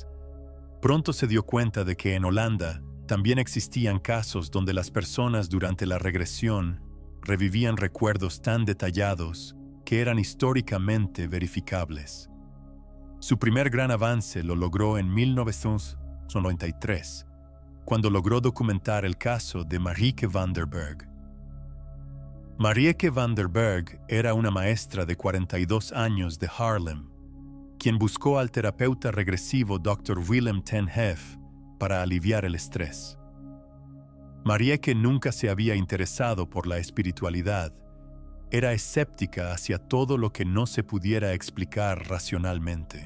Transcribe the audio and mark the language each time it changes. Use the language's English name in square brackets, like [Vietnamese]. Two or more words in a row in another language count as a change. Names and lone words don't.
[Spanish] Pronto se dio cuenta de que en Holanda también existían casos donde las personas durante la regresión revivían recuerdos tan detallados que eran históricamente verificables. Su primer gran avance lo logró en 1993, cuando logró documentar el caso de Marieke van der Berg. Marieke van der Berg era una maestra de 42 años de Haarlem, quien buscó al terapeuta regresivo Dr. Willem ten Hef para aliviar el estrés. Marieke nunca se había interesado por la espiritualidad. Era escéptica hacia todo lo que no se pudiera explicar racionalmente.